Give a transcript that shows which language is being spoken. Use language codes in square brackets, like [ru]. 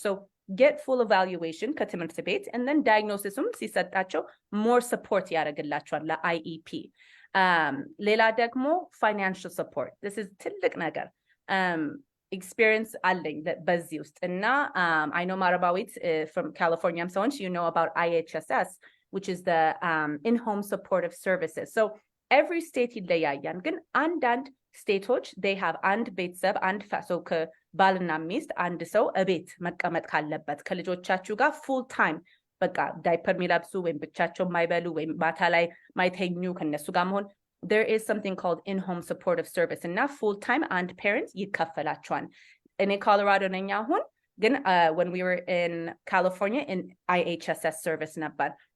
[en] So get full evaluation [am] ከትምህርት ቤት [en] and then diagnosisም [am] ሲሰጣቸው [en] more support [am] ያደርግላቸዋል [en] ለIEP. [am] ሌላ ደግሞ [en] financial support. This is [am] ትልቅ ነገር. [en] Experience [am] አለኝ በዚህ ውስጥ እና [en] I know Marabawit from California so you know about IHSS which is the in-home supportive services. So every state [am] ይለያያል ግን አንዳንድ ስቴቶች [en] they have [am] አንድ ቤተሰብ አንድ so ከባልና ሚስት አንድ ሰው እቤት መቀመጥ ካለበት ከልጆቻችሁ ጋር full time በቃ ዳይፐር የሚለብሱ ወይም ብቻቸው ማይበሉ ወይም ማታ ላይ ማይተኙ ከነሱ ጋር መሆን [en] there is something called in-home supportive service and now full-time and parents [am] ይከፈላቸዋል. [en] In Colorado [am] ነኝ አሁን ግን [en] when we were in California in IHSS service [am] ነበር.